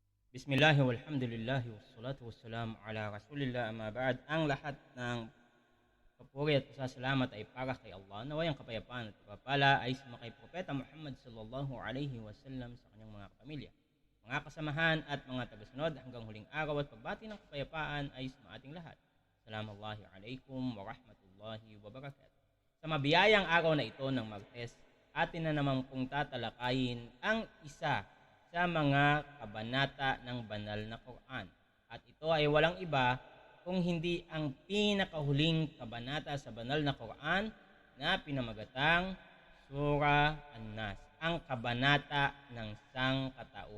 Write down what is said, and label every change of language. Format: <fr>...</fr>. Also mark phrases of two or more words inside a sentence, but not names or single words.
<ar>بسم الله والحمد لله والصلاة والسلام على رسول الله أما بعد.</ar> <tl>Ang lahat ng papuri at pasasalamat ay para kay Allah. Naway ang kapayapaan at pagpapala ay sumakay Propeta Muhammad</tl> <ar>صلى الله عليه وسلم</ar> <tl>sa kanyang mga kapamilya, mga kasamahan at mga tagasunod hanggang huling araw, at pagbati ng kapayapaan ay sa ating lahat.</tl> <ar>سلام الله عليكم ورحمة الله وبركاته.</ar> <tl>Sa mabiyayang araw na ito ng Martes, atin na naman pong tatalakayin ang isa sa mga kabanata ng banal na Quran. At ito ay walang iba kung hindi ang pinakahuling kabanata sa banal na Quran na pinamagatang Surah An-Nas, ang kabanata ng sangkatauhan.</tl>